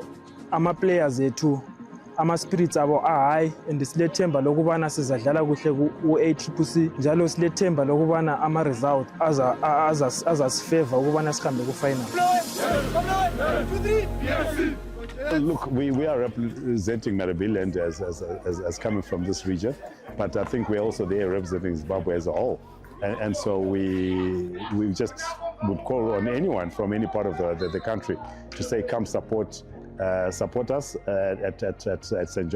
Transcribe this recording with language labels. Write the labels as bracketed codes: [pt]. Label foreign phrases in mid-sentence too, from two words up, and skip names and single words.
[nd] ama-players ethu ama-spirits abo high, and silethemba lokubana sizadlala kuhle ku-Accc njalo silethemba lokubana ama-result azasifavor ukubana sihambe ku-final. [en] Look, we are representing Maribiland as coming from this region, but I think we're also there representing Zimbabwe as a whole. And so we just would call on anyone from any part of the country to say, come support us at St.